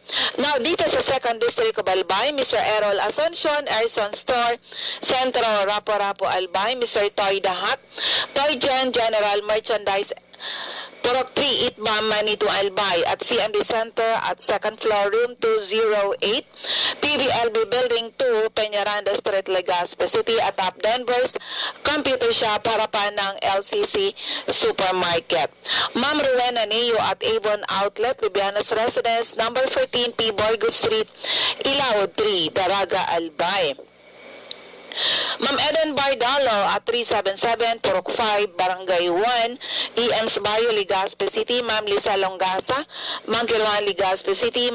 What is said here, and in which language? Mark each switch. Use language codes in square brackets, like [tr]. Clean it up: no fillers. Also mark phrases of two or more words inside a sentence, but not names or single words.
[tl] Now, dito sa [en] second district of [tl] Albay, Mr. Errol Asuncion, Erson Store, Centro, Rapo-Rapo, Albay. Mr. Toy Dahat, Toy Gen, General Merchandise, Purok 3, Itba, Manito, Albay, at CMD Center at second floor, room 208, PVLB Building 2, Peñaranda Street, Legazpi City, at top Denver's Computer Shop, harapan ng LCC Supermarket. Ma'am Rowena Neo at Avon Outlet, Libianos Residence, number 14 P. Borgo Street, Ilao 3, Daraga, Albay. Ma'am Eden Bardalo at 377 Purok 5, Barangay 1, EM's Bayo, Legazpi City. Ma'am Lisa Longasa, Ma'am Kilwan, Legazpi City.